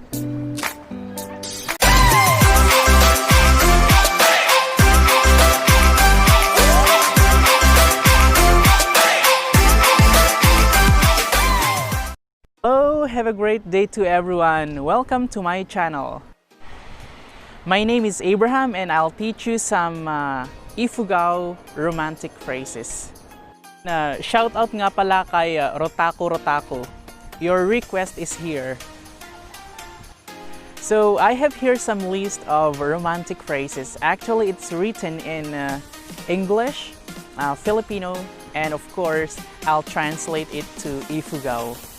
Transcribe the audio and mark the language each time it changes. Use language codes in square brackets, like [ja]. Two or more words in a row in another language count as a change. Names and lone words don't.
[en] Hello, have a great day to everyone. Welcome to my channel. My name is Abraham and I'll teach you some Ifugao romantic phrases. [tl] Shout out nga pala kay Rotaku. [en] Your request is here. So I have here some list of romantic phrases. Actually, it's written in English, Filipino, and of course, I'll translate it to Ifugao.